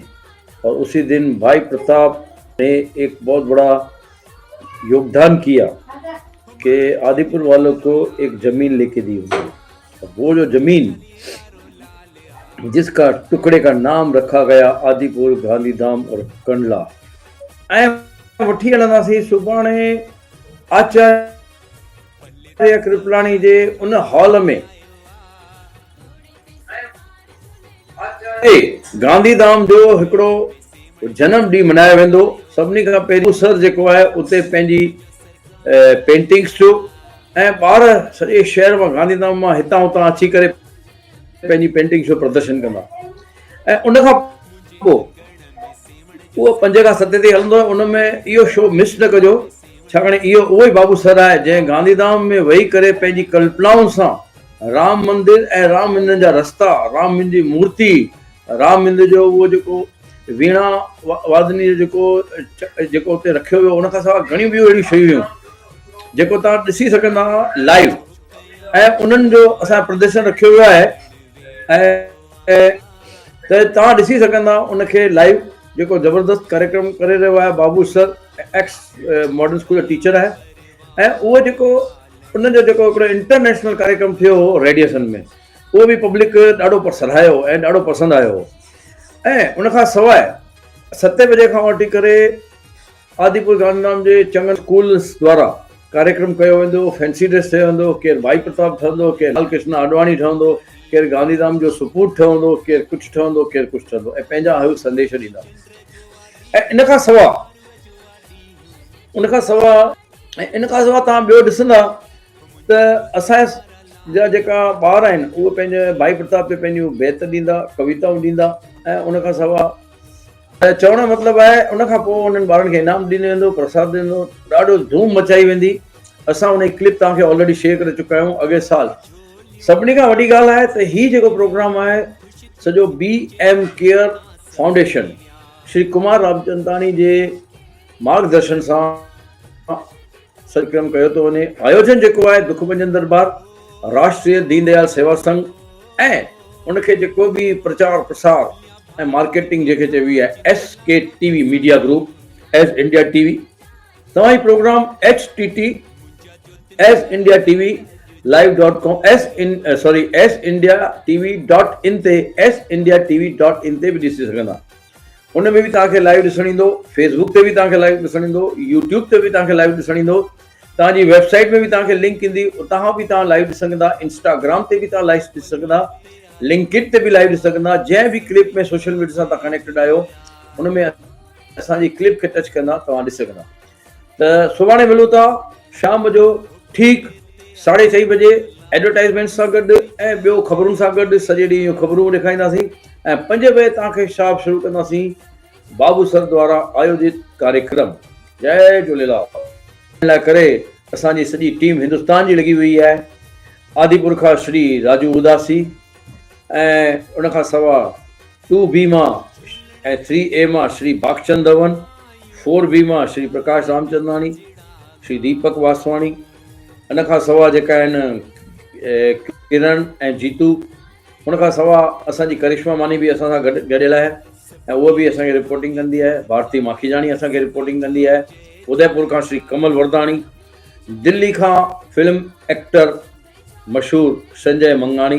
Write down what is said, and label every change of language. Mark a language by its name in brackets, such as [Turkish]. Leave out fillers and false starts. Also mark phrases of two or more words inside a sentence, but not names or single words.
[Hindi] और उसी दिन भाई प्रताप ने एक बहुत बड़ा योगदान किया कि आदिपुर वालों को एक जमीन लेके दी उन्होंने। वो जो जमीन जिसका टुकड़े का नाम रखा गया आदिपुर, गांधीधाम और कंडला, [Sindhi] ऐं वठी हलंदासीं सुभाणे आचार्य कृपलानी जे उन हॉल में गांधीधाम जो हिकिड़ो जन्म ॾींहुं मनायो वेंदो। सभिनी खां पहिरियों सर जेको आहे उते पंहिंजी पेंटिंग्स जो ऐं ॿार सॼे शहर मां गांधीधाम मां हितां हुतां अची करे पंहिंजी पेंटिंग्स जो प्रदर्शन कंदा। ऐं उन खां पोइ उहो 5 खां 7 ते हलंदो। उन में इहो शो मिस न कजो, छाकाणि इहो उहो ई बाबू सर आहे जंहिं गांधीधाम में वेही करे पंहिंजी कल्पनाउनि सां राम मंदिर ऐं राम मंदिर जा रस्ता, राम मंदिर जी मूर्ति, राम मंदिर जो उहो जेको वीणा वादनी जेको उते रखियो वियो, उन खां सवाइ घणियूं ॿियूं अहिड़ियूं शयूं हुयूं जेको तव्हां ॾिसी सघंदा लाइव। ऐं उन्हनि जो असां प्रदर्शन रखियो वियो आहे ऐं त तव्हां ॾिसी सघंदा उनखे लाइव, जेको ज़बरदस्त कार्यक्रम करे रहियो आहे बाबू सर, एक्स मॉडर्न स्कूल जो टीचर आहे। ऐं उहो जेको उनजो जेको हिकिड़ो इंटरनेशनल कार्यक्रम थियो हो रेडिएशन में, उहो बि पब्लिक ॾाढो सराहियो ऐं ॾाढो पसंदि आयो हो। ऐं उनखां सवाइ 7 बजे खां वठी करे आदिपुर गांधीधाम जे चङनि स्कूल्स द्वारा कार्यक्रम कयो वेंदो। [English] fancy dress [Sindhi] ठहंदो, केरु भाई प्रताप ठहंदो, केरु लाल कृष्ण आडवाणी ठहंदो, केरु गांधीधाम जो सुपूत ठहंदो, केरु कुझु ठहंदो, केरु कुझु ठहंदो, ऐं पंहिंजा हू संदेश ॾींदा। ऐं इन खां सवाइ तव्हां ॿियो ॾिसंदा त असांजा जेका ॿार आहिनि उहे पंहिंजे भाई प्रताप ते पंहिंजियूं बेत ॾींदा, कविताऊं ॾींदा। ऐं उन खां सवाइ चवण जो मतिलबु आहे उन खां पोइ उन्हनि ॿारनि खे इनाम ॾिनो वेंदो, प्रसाद ॾींदो, ॾाढो धूम मचाई वेंदी। असां उन जी क्लिप तव्हांखे [English] already share [Sindhi] करे चुका आहियूं अॻे साल। सभिनी खां वॾी ॻाल्हि आहे त हीउ जेको प्रोग्राम आहे सॼो BM केयर फाउंडेशन श्री कुमार रामचंदानी जे मार्गदर्शन सां कार्यक्रम कयो थो वञे। आयोजन जेको आहे दुख भंजन दरबार, राष्ट्रीय दीनदयाल सेवा संघ ऐं उनखे जेको बि प्रचार प्रसार ऐं मार्केटिंग जेके चइबी आहे SKTV मीडिया ग्रुप, एस इंडिया TV। तव्हां ही प्रोग्राम HTT एस इंडिया TV live.com SIndiaTV.in ते SIndiaTV.in ते बि ॾिसी सघंदा। उन में बि तव्हांखे लाइव ॾिसणु ईंदो, फेसबुक ते बि तव्हांखे लाइव ॾिसणु ईंदो, यूट्यूब ते बि तव्हांखे लाइव ॾिसणु ईंदो, तव्हांजी वेबसाइट में बि तव्हांखे लिंक ईंदी, उतां बि तव्हां लाइव ॾिसी सघंदा, इंस्टाग्राम ते बि तव्हां लाइव ॾिसी सघंदा, लिंकड ते बि लाइव ॾिसी सघंदा। जंहिं बि क्लिप में [English] social media [Sindhi] सां तव्हां कनेक्टेड आहियो उन में असांजी क्लिप खे टच कंदा तव्हां ॾिसी सघंदा। त सुभाणे मिलूं था शाम जो ठीकु 4:30 बजे एडवर्टाइज़मेंट सां गॾु ऐं ॿियो ख़बरुनि सां गॾु सॼे ॾींहं जूं ख़बरूं ॾेखारींदासीं। ऐं 5 बजे तव्हांखे शार्प शुरू कंदासीं बाबू सर द्वारा आयोजित कार्यक्रम। जय झूलेलाल। इन लाइ करे असांजी सॼी टीम हिंदुस्तान जी लॻी वई आहे। आदिपुर खां श्री राजू उदासी ऐं उन खां सवाइ 2B मां ऐं 3A मां श्री भागचंद धवन, 4B मां श्री प्रकाश रामचंदानी, श्री दीपक वासवाणी। इन खां सवाइ जेका आहिनि किरण ऐं जीतू। उन खां सवाइ असांजी करिश्मा मानी बि असां सां गॾियल आहे ऐं उहा बि असांखे रिपोर्टिंग कंदी आहे। भारती माखीजानी असांखे रिपोर्टिंग कंदी आहे। उदयपुर खां श्री कमल वरदाणी, दिल्ली खां [English] film actor [Sindhi] मशहूर संजय मंगाणी।